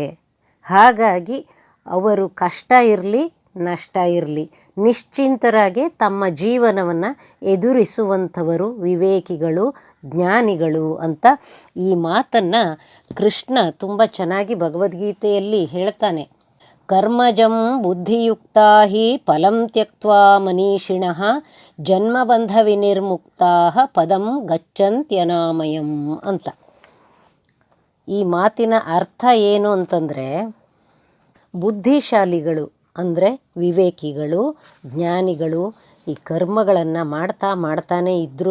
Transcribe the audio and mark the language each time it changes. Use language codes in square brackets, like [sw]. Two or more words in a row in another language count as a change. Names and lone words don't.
[kn] ಹಾಗಾಗಿ ಅವರು ಕಷ್ಟ ಇರಲಿ ನಷ್ಟ ಇರಲಿ ನಿಶ್ಚಿಂತರಾಗಿ ತಮ್ಮ ಜೀವನವನ್ನು ಎದುರಿಸುವಂಥವರು ವಿವೇಕಿಗಳು, ಜ್ಞಾನಿಗಳು ಅಂತ ಈ ಮಾತನ್ನು ಕೃಷ್ಣ ತುಂಬ ಚೆನ್ನಾಗಿ ಭಗವದ್ಗೀತೆಯಲ್ಲಿ ಹೇಳ್ತಾನೆ. [sa] ಕರ್ಮಜಂ ಬುದ್ಧಿಯುಕ್ತಾ ಹಿ ಫಲಂ ತ್ಯಕ್ತ್ವಾ ಮನೀಷಿಣಃ ಜನ್ಮಬಂಧ ವಿನಿರ್ಮುಕ್ತಾ ಪದಂ ಗಚ್ಚಂತ್ಯನಾಮಯಂ ಅಂತ. [kn] ಈ ಮಾತಿನ ಅರ್ಥ ಏನು ಅಂತಂದರೆ, ಬುದ್ಧಿಶಾಲಿಗಳು ಅಂದರೆ ವಿವೇಕಿಗಳು, ಜ್ಞಾನಿಗಳು ಈ ಕರ್ಮಗಳನ್ನು ಮಾಡ್ತಾನೇ ಇದ್ರೂ